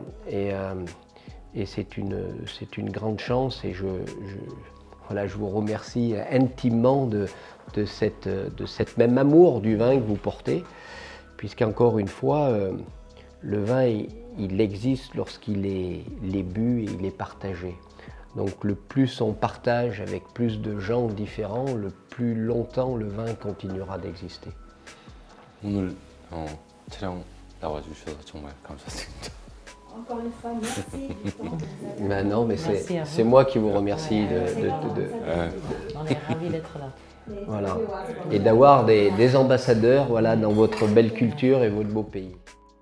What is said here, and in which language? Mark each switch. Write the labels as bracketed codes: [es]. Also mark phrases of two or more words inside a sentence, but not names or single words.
[fr] Et c'est une grande chance et je vous remercie intimement de cette même amour du vin que vous portez, puisqu'encore une fois, le vin, il existe lorsqu'il est bu et il est partagé. Donc le plus on partage avec plus de gens différents, le plus longtemps le vin continuera d'exister. [ko] 오늘 촬영 나와주셔서 정말 감사드립니다. [fr] Encore une fois, merci. Ben non, mais Merci à c'est vous. moi qui vous remercie On est ravis d'être là. voilà, et d'avoir des ambassadeurs, voilà, dans votre belle culture et votre beau pays.